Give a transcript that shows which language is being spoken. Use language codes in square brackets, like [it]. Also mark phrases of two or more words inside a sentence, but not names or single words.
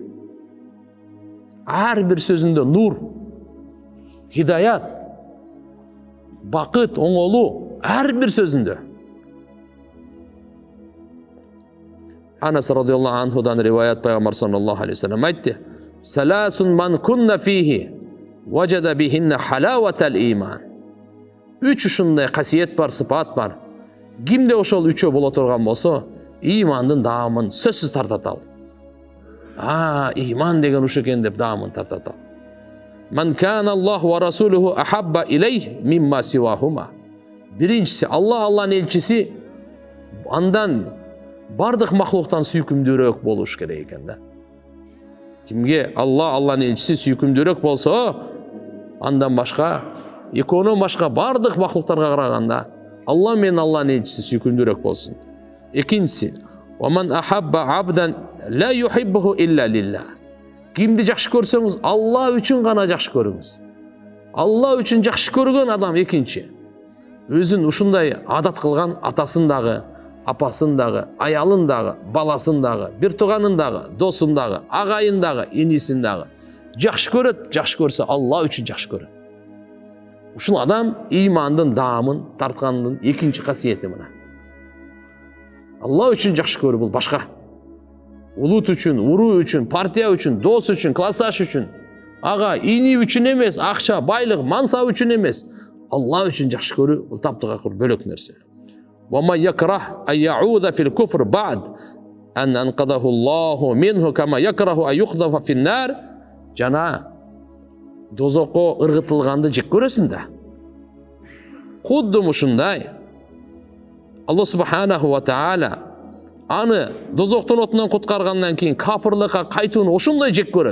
[kk] Әрбір сөзінде нур, хидаят, бақыт, оңолу, әрбір сөзінде. [ky] Анас [ar] رضي الله عنه [ky] риваят пайғамбар [ar] صلى الله عليه وسلم [ky] айтты: [ar] "ثلاث من كن فيه وجد بهن حلاوة الإيمان." [ky] Үч ушундай қасиет бар, сыпат бар. Кимде ошол үчөө боло турган болсо, имандын даамын сөзсүз тартат ал. Иман деген ушу экен деп даамын тартат ал. [ar] من كان الله ورسوله أحب إليه مما سواهما. [ky] Биринчиси, Аллахнын элчиси андан бардык махлуктан сүйкүмдүүрөөк болуш керек экен да. Кимге Аллахнын элчиси сүйкүмдүүрөөк болсо, андан башка, экөөнөн башка бардык махлуктарга караганда Алла мен Аллахнын элчиси сүйкүмдүүрөөк болсун. Экинчиси, [ar] ومن أحب عبدا لا يحبه إلا لله. [ky] Кимди жакшы көрсөңүз, Алла үчүн гана жакшы көрүңүз. Алла үчүн жакшы көргөн адам экинчи. Өзүн ушундай адат кылган атасын дагы, апасын дагы, аялын дагы, баласын дагы, бир тууганын дагы, досун дагы, агайын дагы, инисин дагы жакшы көрөт, жакшы көрсө Алла үчүн жакшы көрөт. Ушул адам имандын даамын тарткандын экинчи касиети мына. Алла үчүн жакшы көрүү бул башка. Улут үчүн, уруу үчүн, партия үчүн, дос үчүн, классташ үчүн, ага, ини үчүн эмес, акча, байлык, мансап үчүн эмес. Алла үчүн жакшы көрүү бул таптыгакыр бөлөк нерсе. [ar] وما يكره أن يعود في الكفر بعد أن أنقذه الله منه كما يكره أن يقذف في النار. [ky] Жана дозокко ыргытылганды жек көрөсүң да. Кудды ушундай [ar] الله سبحانه وتعالى [ky] аны дозоктун отунан куткаргандан кийин капырлыкка кайтууну ошондой жек көрөт.